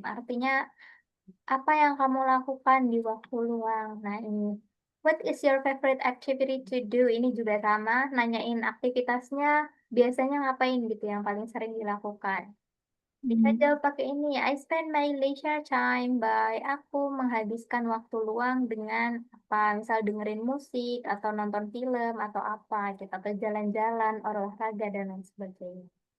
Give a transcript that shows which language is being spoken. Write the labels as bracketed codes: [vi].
[id] Artinya apa yang kamu lakukan di waktu luang? Nah, ini. [en] What is your favorite activity to do? [id] Ini juga sama, nanyain aktivitasnya, biasanya ngapain gitu yang paling sering dilakukan. Bisa jawab pakai ini. [en] I spend my leisure time by [id] aku menghabiskan waktu luang dengan apa? Misal dengerin musik atau nonton film atau apa gitu atau jalan-jalan, olahraga dan lain sebagainya.